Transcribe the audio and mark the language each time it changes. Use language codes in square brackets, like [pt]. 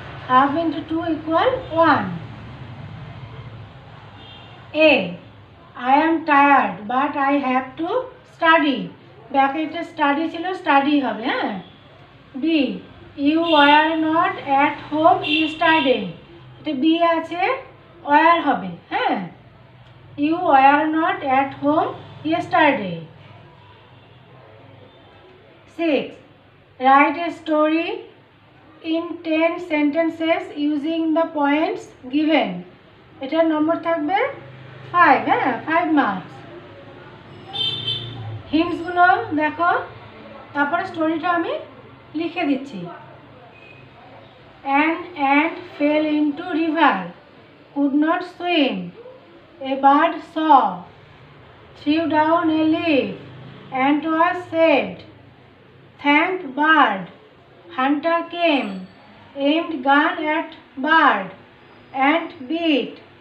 [en] Half into 2 equal 1. A. I am tired but I have to study. [bn] ব্র্যাকেটে study ছিল, study হবে, হ্যাঁ। B. [en] You were not at home yesterday. [bn] এটা B আছে, were হবে, হ্যাঁ। [en] You were not at home yesterday. 6. Write a story in 10 sentences using the points given. [bn] এটার নম্বর থাকবে 5, হ্যাঁ, 5 মার্কস। হিন্টসগুলো দেখো, তারপরে স্টোরিটা আমি লিখে দিচ্ছি। [en] An ant fell into river, could not swim. A bird saw, threw down a leaf, and was saved. Thanked bird. Hunter came, aimed gun at bird, ant beat.